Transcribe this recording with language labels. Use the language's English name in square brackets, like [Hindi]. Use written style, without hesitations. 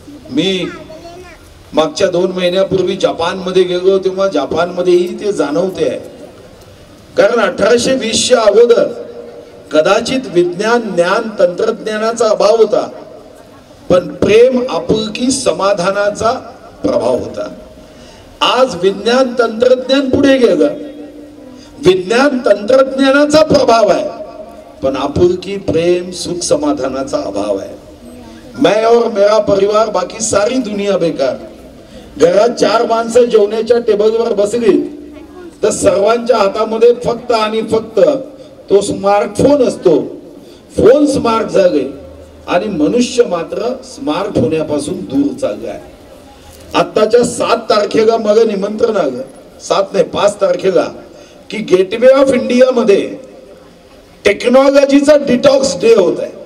[Marathi] मी मागच्या 2 महिन्यापूर्वी जपानमध्ये गेलो तेव्हा जपानमध्येही ते जाणवते, कारण 1820च्या अगोदर कदाचित विज्ञान, ज्ञान, तंत्रज्ञानाचा अभाव होता, पण प्रेम, आपुलकी, समाधानाचा प्रभाव होता। आज विज्ञान तंत्रज्ञान पुढे गेलं, विज्ञान तंत्रज्ञानाचा प्रभाव आहे, पण आपुलकी, प्रेम, सुख, समाधानाचा अभाव आहे। [Hindi] मैं और मेरा परिवार, बाकी सारी दुनिया बेकार. [Marathi] घरात 4 माणसं जेवणाच्या टेबलवर बसली तर सर्वांच्या हातामध्ये फक्त आणि फक्त तो स्मार्टफोन असतो. फोन स्मार्ट झाले आणि मनुष्य मात्र स्मार्ट होण्यापासून दूर चाललाय. आत्ताच्या 7 तारखेला मग निमंत्रण आलं, 7 नाही 5 तारखेला, की गेटवे ऑफ इंडिया मध्ये टेक्नॉलॉजीचा डिटॉक्स डे होत आहे.